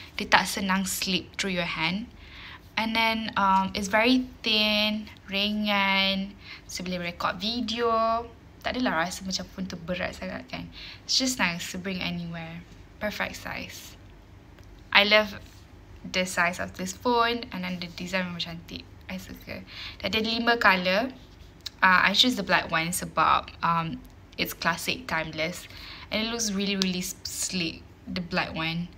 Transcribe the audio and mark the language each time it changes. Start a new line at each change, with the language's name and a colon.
Malay: Dia tak senang
English: slip through your hand. And then it's very thin, ringan, so
Malay: boleh
English: record video.
Malay: Tak adalah rasa macam phone tu berat sangat kan.
English: It's just nice to bring anywhere. Perfect size. I love the size of this phone, and then the design
Malay: memang cantik.
English: I
Malay: suka. Dia ada 5 colour.
English: I choose the black one
Malay: sebab
English: it's classic, timeless, and it looks really sleek. The black one.